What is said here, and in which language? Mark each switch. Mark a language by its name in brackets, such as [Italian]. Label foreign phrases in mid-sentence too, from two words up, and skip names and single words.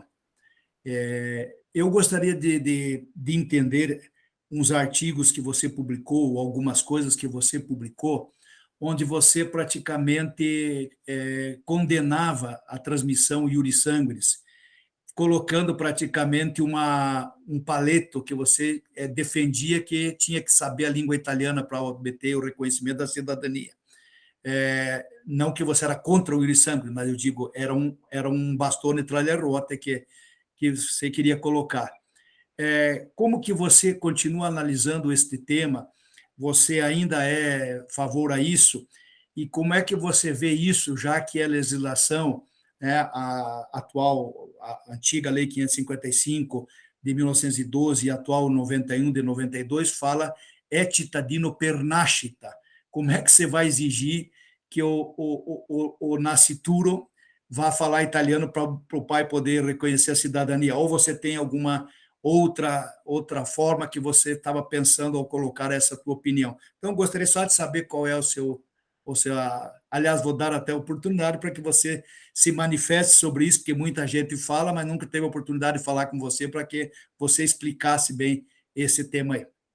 [Portuguese] Eu gostaria de entender uns artigos que você publicou, algumas coisas que você publicou, onde você praticamente condenava a transmissão [Latin] iuris sanguinis, [Portuguese] colocando praticamente um paleto que você defendia que tinha que saber a língua italiana para obter o reconhecimento da cidadania. Não que você era contra o [Latin] iuris sanguinis, [Portuguese] mas eu digo, era um [Italian] bastone tra le ruote [Portuguese] que você queria colocar. Como que você continua analisando este tema? Você ainda é a favor a isso? E como é que você vê isso, já que a legislação, a atual, a antiga Lei 555 de 1912 e a atual 91 de 92 fala et [Italian] cittadino per nascita? [Portuguese] Como é que você vai exigir que o nascituro vá falar italiano para o pai poder reconhecer a cidadania? Ou você tem alguma outra forma que você estava pensando ao colocar essa tua opinião? Então, gostaria só de saber qual é o seu... Aliás, vou dar até a oportunidade para que você se manifeste sobre isso, porque muita gente fala, mas nunca teve a oportunidade de falar com você, para que você explicasse bem esse tema aí.